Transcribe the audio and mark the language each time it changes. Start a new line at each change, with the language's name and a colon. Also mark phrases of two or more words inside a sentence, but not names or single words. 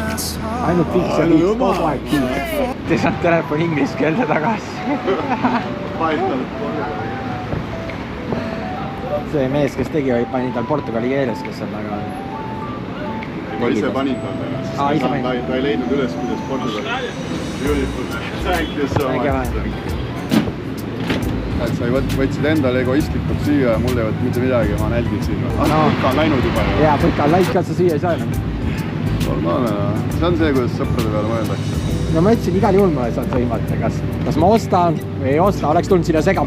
Estonian: Ainult piks ja piks, kogu aeg piks. Te saad telefon inglise keelde tagasi. See mees, kes tegi, pani tal portugali keeles, kes on väga... Ma ise panin talle. Ta ei leidnud üles, kuidas portugali.
English: Beautiful. Thank you so much.
Estonian: Sa võtsid endale egoistlikult süüa ja mul ei võt mitte midagi, ma nälgin siin. Põka on läinud juba. Jaa, põka on läinud, kas sa süüa ei saa enam? Normaalne. See on see, kuidas sõprade peale mõeldakse. No ma ütlesin, igal juhul ma saan sõimata, kas ma ostan või ei osta, oleks tulnud sinna segama.